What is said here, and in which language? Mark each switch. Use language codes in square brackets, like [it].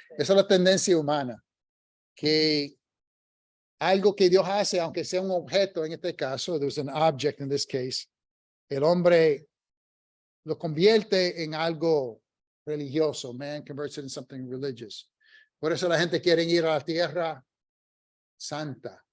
[es] Esa es la tendencia humana, que algo que Dios hace, aunque sea un objeto en este caso, [en] there's an object in this case, [es] el hombre lo convierte en algo religioso. [en] Man converts it in something religious. [es] Por eso la gente quiere ir a la tierra santa.